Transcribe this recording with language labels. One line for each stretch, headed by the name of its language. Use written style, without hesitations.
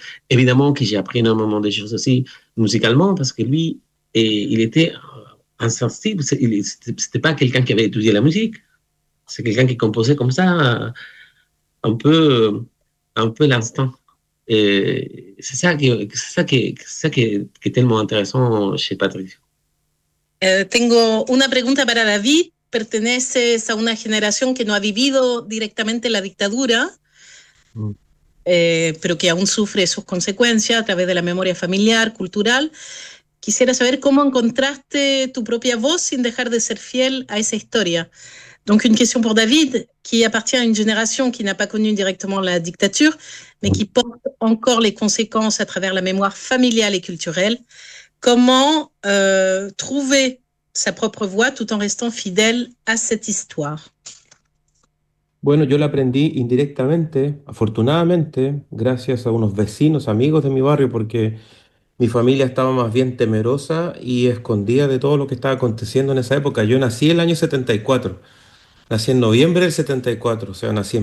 French: Évidemment que j'ai appris énormément de choses aussi musicalement, parce que lui, il était insensible, c'était pas quelqu'un qui avait étudié la musique, c'est quelqu'un qui composait comme ça, un peu l'instant. Et c'est ça qui est tellement intéressant chez Patricio.
Spanish: Tengo una pregunta para David. ¿Perteneces a una generación que no ha vivido directamente la dictadura? Pero que aún sufre sus consecuencias a través de la memoria familiar, cultural. Quisiera saber cómo encontraste tu propia voz sin dejar de ser fiel a esa historia.
French: Donc, une question pour David, qui appartient à une génération qui n'a pas connu directement la dictature, mais qui porte encore les conséquences à travers la mémoire familiale et culturelle. Comment trouver sa propre voix tout en restant fidèle à cette histoire?
Spanish: Bueno, yo la aprendí indirectamente, afortunadamente, gracias a unos vecinos, amigos de mi barrio, porque mi familia estaba más bien temerosa y escondida de todo lo que estaba aconteciendo en esa época. Yo nací el año 74, nací en noviembre del 74, o sea, nací en...